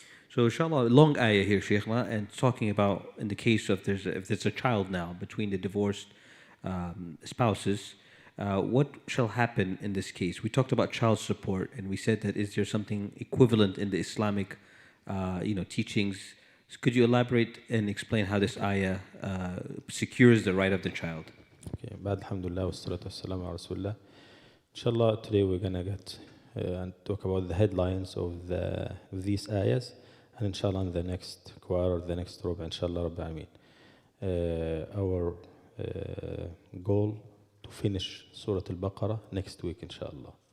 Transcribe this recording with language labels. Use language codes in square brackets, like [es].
[en] So inshallah, long ayah here, Sheikh, and talking about in the case of if there's a child now between the divorced spouses, what shall happen in this case? We talked about child support, and we said that is there something equivalent in the Islamic, teachings? So could you elaborate and explain how this ayah secures the right of the child? Okay, [ar] بعد الحمد لله والصلاة والسلام على رسول الله. [en] Inshallah, today we're gonna get and talk about the headlines of these ayahs, and inshallah in the next quarter, the next robe, inshallah Rabbi Ameen. Our goal to finish Surah Al-Baqarah next week, inshallah.